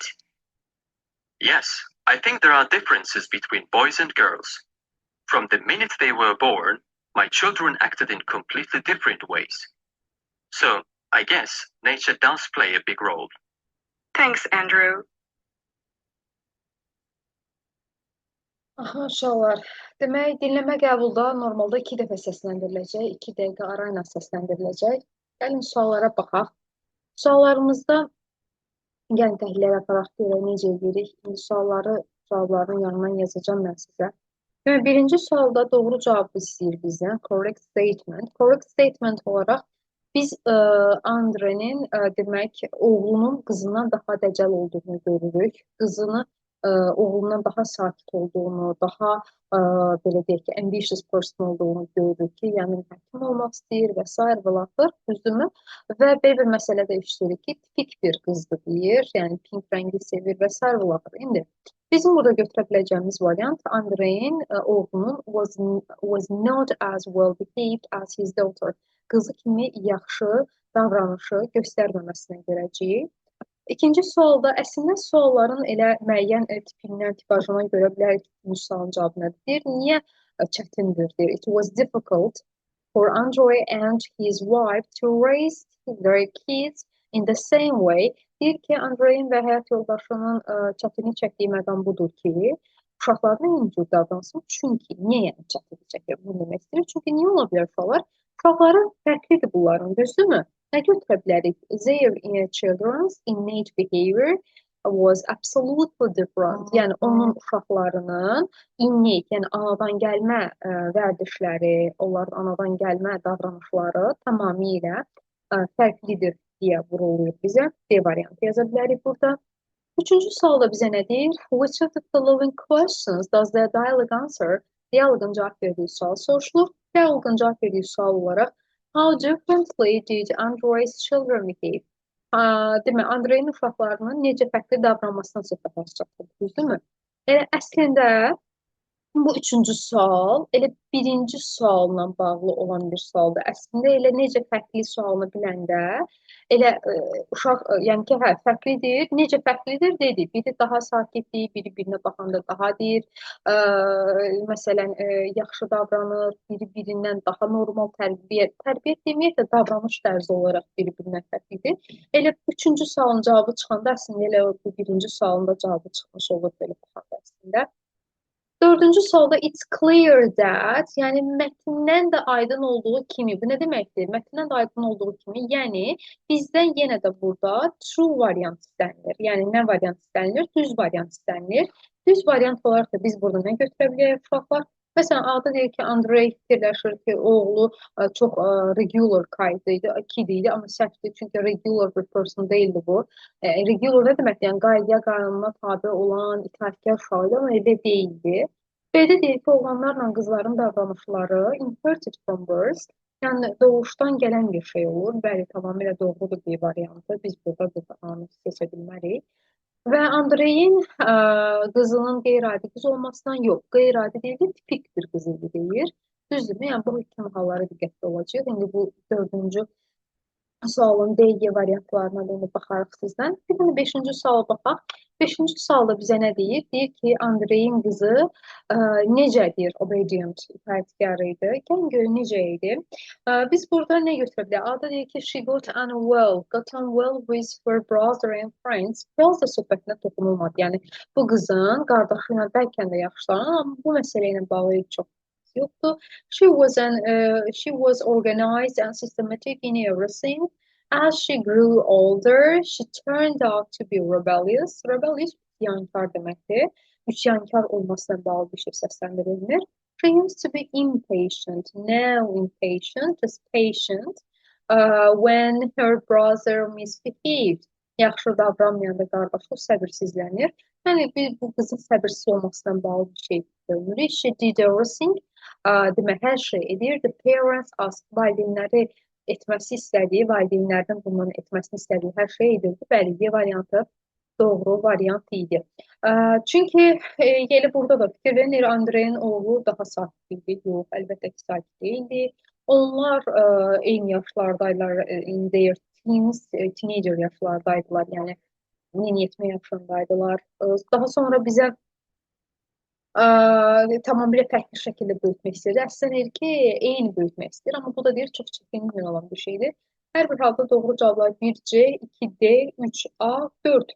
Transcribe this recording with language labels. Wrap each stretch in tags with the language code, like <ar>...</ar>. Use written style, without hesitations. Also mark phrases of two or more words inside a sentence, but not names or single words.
<en>Yes, I think there are differences between boys and girls. From the minute they were born, my children acted in completely different ways. So, I guess nature does play a big role. Thanks, Andrew.</en> <az>Aha, uşaqlar. Demək, dinləmə qəbulda normalda 2 dəfə səsləndiriləcək, 2 dəqiqə arayla səsləndiriləcək. Gəlin suallara baxaq. Suallarımızda gəlin təhlillər aparaq görək necə edirik. İndi cavabların yanından yazacağım mən sizə. Demək, birinci sualda doğru cavabı istəyir bizdən.</az> <en>Correct statement. Correct statement</en> <az>olaraq biz Andre'nin demək, oğlunun qızından daha dəcəl olduğunu görürük. Qızını oğlundan daha sakit olduğunu, daha belə deyək ki,</az> <en>ambitious person</en> <az>olduğunu görürük ki, yəni həkim olmaq istəyir və s. və laxır, düzdürmü? Və belə bir məsələ də işləyirik ki, tipik bir qızdır deyir, yəni pink rəngi sevir və s. və laxır. İndi bizim burada götürə biləcəyimiz variant Andreyin oğlunun</az> <en>was not as well behaved as his daughter.</en> <az>Qızı kimi yaxşı davranışı göstərməməsinə görəcəyik. İkinci sualda əslində sualların elə müəyyən tipindən, tipajına görə bilərik ki, bu sualın cavabı nədir? Niyə çətindir?</az> <en>It was difficult for Andre and his wife to raise their kids in the same way.</en> <az>Deyir ki, Andreyin və həyat yoldaşının çətinlik çəkdiyi məqam budur ki, uşaqlarına eyni cür davransın. Çünki, niyə yəni çətinlik çəkir? Bunu demək istəyir. Çünki niyə ola bilər uşaqlar? Uşaqları fərqlidir bunların, düzdürmü? Nə götürə bilərik?</az> <en>Their children's innate behavior was absolutely different.</en> <az>Yəni, onun uşaqlarının innate, yəni anadan gəlmə vərdişləri, onların anadan gəlmə davranışları tamamilə fərqlidir deyə vurulur bizə. D variantı yaza bilərik burada. Üçüncü sualda bizə nə deyir?</az> <en>Which of the following questions does the dialogue answer?</en> <az>Dialogun cavab verdiyi sual soruşulur. Dialogun cavab verdiyi sual olaraq</az> <en>how differently did Andre's children behave?</en> <az>Demək, Andreyin uşaqlarının necə fərqli davranmasına söhbət açacaqdır, düzdürmü? Əslində bu üçüncü sual elə birinci sualla bağlı olan bir sualdır. Əslində elə necə fərqli sualını biləndə elə uşaq, yəni ki, hə, fərqlidir. Necə fərqlidir dedi. Biri daha sakitdir, biri birinə baxanda daha deyir. Məsələn, yaxşı davranır, biri birindən daha normal tərbiyə deməyək də davranış tərzi olaraq biri-birindən fərqlidir. Elə üçüncü sualın cavabı çıxanda əslində elə bu birinci sualın da cavabı çıxmış olur belə baxanda əslində. Dördüncü sualda</az> <en>it's clear that,</en> <az>yəni mətndən də aydın olduğu kimi, bu nə deməkdir? Mətndən də aydın olduğu kimi, yəni bizdən yenə də burada true variant istənilir. Yəni nə variant istənilir? Düz variant istənilir. Düz variant olaraq da biz burada nə götürə bilərik uşaqlar? Məsələn, adı deyir ki, Andrey fikirləşir ki, oğlu çox</az> <en>regular kid</en> <az>idi, amma səhvdir, çünki regular bir person deyildi bu. Regular nə deməkdir? Yəni qaydaya, qanuna tabe olan, itaətkar uşaq idi, amma elə deyildi. B-də deyir ki, oğlanlarla qızların davranışları</az> <en>inherited from birth,</en> <az>yəni doğuşdan gələn bir şey olur. Bəli, tamamilə doğrudur bir variantı. Biz burada seçə bilmərik. Və Andreyin qızının qeyri-adi qız olmasından yox, qeyri-adi deyil, tipik bir qız idi deyir. Düzdürmü? Yəni bu kimi hallara diqqətli olacaq. İndi bu dördüncü sualın D variantlarına da baxarıq sizdən. Bir də 5-ci suala baxaq. 5-ci sualda bizə nə deyir? Deyir ki, Andreyin qızı necədir? Obedient, itaətkar idi. Gəlin görün necə idi. Biz burada nə götürə bilərik? Adı deyir ki,</az> <en>she got on well with her brother and friends.</en> <az>Biraz da söhbətinə toxunulmadı. Yəni bu qızın qardaşı ilə bəlkə də yaxşılanır, amma bu məsələ ilə bağlı çox yoxdur.</az> <en>She was organized and systematic in everything. As she grew older, she turned out to be rebellious.</en> <az>Rebellious üsyankar deməkdir. Üsyankar olmasına bağlı bir şey səsləndirilmir.</az> <en>She used to be impatient. Now impatient, just patient. When her brother misbehaved.</en> <az>Yaxşı davranmayanda qardaşı səbirsizlənir. Yəni bu qızın səbirsiz olmasından bağlı bir şey görmürük.</az> <en>She did everything.</en> <az>Demək, hər şey edir.</az> <en>The parents asked,</en> <az>valideynləri etməsi istədiyi, valideynlərdən bunların etməsini istədiyi hər şey edirdi. Bəli, D variantı doğru variant idi. Çünki elə burada da fikir verir, Andreyin oğlu daha sakit idi. Yox, əlbəttə ki, sakit deyildi. Onlar eyni yaşlardaydılar,</az> <en>in their teens, teenager yaşlardaydılar.</en> <az>Yəni, yeniyetmə yaşındaydılar. Daha sonra bizə tamamilə fərqli şəkildə böyütmək istəyir. Əslində deyir ki, eyni böyütmək istəyir, amma bu da deyir çox çətinliklə olan bir şeydir. Hər bir halda doğru cavablar 1C, 2D, 3A, 4.</az>